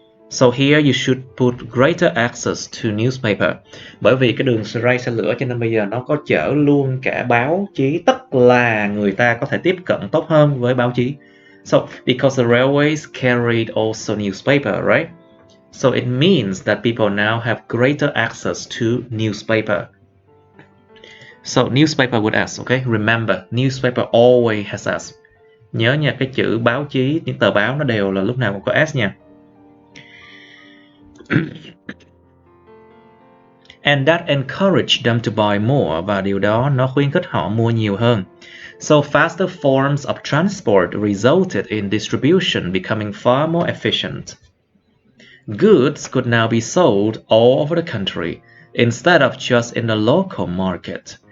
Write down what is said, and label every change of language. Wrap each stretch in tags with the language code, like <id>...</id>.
<en>So here you should put greater access to newspaper.</en> <vi>Bởi vì cái đường ray xe lửa cho nên bây giờ nó có chở luôn cả báo chí, tức là người ta có thể tiếp cận tốt hơn với báo chí.</vi> <en>So because the railways carried also newspaper, right? So it means that people now have greater access to newspaper. So newspaper with S, okay? Remember, newspaper always has S.</en> <vi>Nhớ nha, cái chữ báo chí, những tờ báo nó đều là lúc nào cũng có S nha.</vi> <en>And that encouraged them to buy more,</en> <vi>và điều đó nó khuyến khích họ mua nhiều hơn.</vi> <en>So faster forms of transport resulted in distribution becoming far more efficient. Goods could now be sold all over the country instead of just in the local market.</en>